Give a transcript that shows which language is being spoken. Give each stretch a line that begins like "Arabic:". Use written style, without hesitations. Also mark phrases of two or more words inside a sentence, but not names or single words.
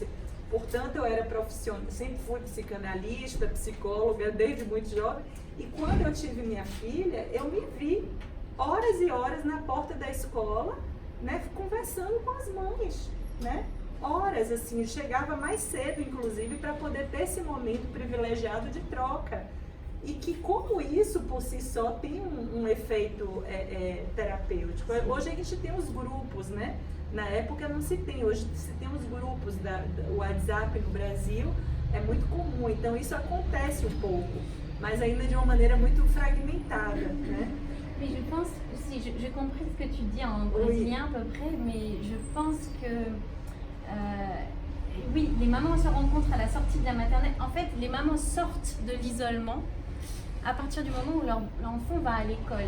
Portuguese: Portanto, eu era profissional, sempre fui psicanalista, psicóloga, desde muito jovem, e quando eu tive minha filha, eu me vi horas e horas na porta da escola, né, conversando com as mães, né, horas, assim, chegava mais cedo, inclusive, para poder ter esse momento privilegiado de troca, e que como isso, por si só, tem um efeito terapêutico. Hoje a gente tem os grupos, né? Na época não se tem, hoje se tem os grupos, o WhatsApp no Brasil é muito comum, então isso acontece um pouco, mas ainda de uma maneira muito fragmentada, né?
French: Mais je pense, si j'ai compris ce que tu dis en brésilien à peu près, mais je pense que oui, les mamans se rencontrent à la sortie de la maternelle. En fait, les mamans sortent de l'isolement à partir du moment où l'enfant va à l'école.